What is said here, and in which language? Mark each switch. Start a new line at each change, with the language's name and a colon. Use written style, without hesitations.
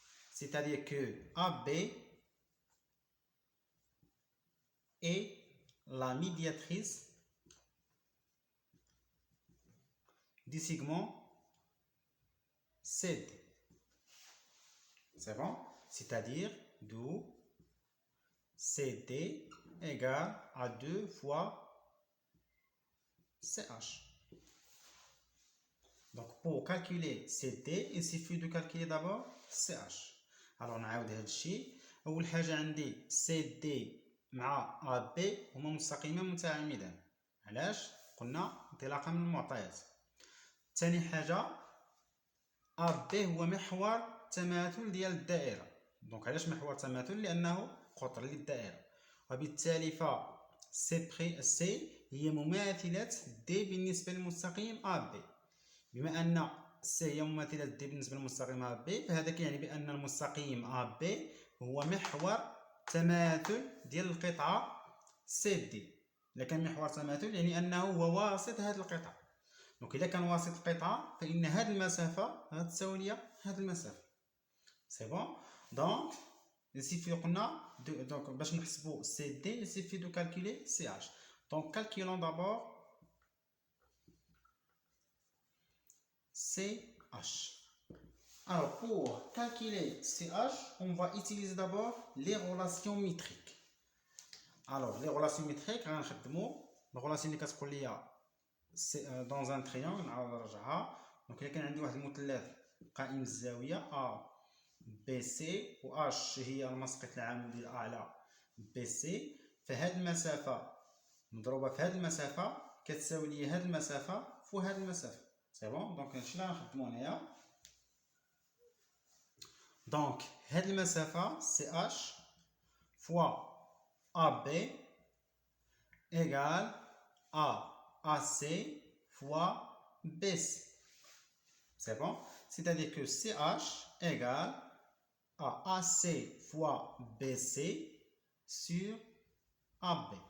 French: C'est-à-dire que AB est la médiatrice du segment CD. C'est bon? C'est-à-dire d'où CD égale à 2 fois CH. Donc pour calculer CD, il suffit de calculer d'abord CH.
Arabic: alors نعاود هذا الشيء. اول حاجه عندي CD مع AB هما مستقيمان متعامدان. علاش؟ قلنا انطلاقا من المعطيات. ثاني حاجه AB هو محور تماثل ديال الدائره. دونك علاش محور تماثل؟ لانه قطر للدائره، وبالتالي ف C هي مماثله D بالنسبه للمستقيم AB. بما ان C هي مماثلة D بالنسبة للمستقيم AB، فهذا كيعني بأن المستقيم AB هو محور تماثل ديال القطعة CD. إلا كان محور تماثل يعني أنه هو واسط هذه القطعة. دونك إلا كان واسط القطعة فإن هذه المسافة تساوي لي هذه المسافة.
French: سي بون. دونك يسيفي
Arabic: قلنا
French: دونك
Arabic: باش نحسبو
French: CD يسيفي دو كالكولي CH. دونك كالكولون دابور CH. Alors pour calculer CH, on va utiliser d'abord les relations métriques. Alors les relations métriques, la relation
Arabic: اللي كتقول لي
French: dans un triangle
Arabic: نعاود نرجعها. دونك إلا كان عندي واحد المثلث قائم الزاوية A BC و H هي المسقط العمودي الأعلى BC، فهاد المسافة مضروبة في هاد المسافة كتساوي لي هاد المسافة فوق هاد المسافة.
French: C'est bon.
Arabic: donc هادشي اللي غنخدمو هنايا.
French: donc
Arabic: هاد المسافة
French: CH fois AB égale à AC fois BC. C'est bon. c'est-à-dire que CH égale à AC fois BC sur AB.